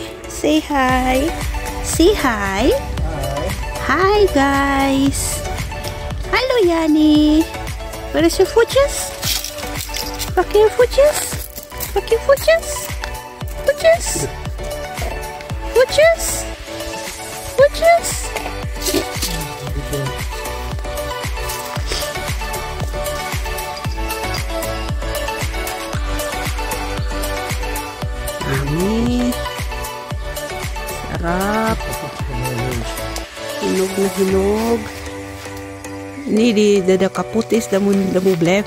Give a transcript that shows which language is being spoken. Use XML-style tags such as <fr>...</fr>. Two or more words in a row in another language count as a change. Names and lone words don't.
<en>Say hi. Say hi. Hi, guys. Hello, Yani. Where is your footjes?</en> <nl>Pak je voetjes? Pak je voetjes? Voetjes? Voetjes? Voetjes? Mami.</nl> <tl>Sarap. Hinog na hinog. Ini di dada kaputis damu blijven.</tl>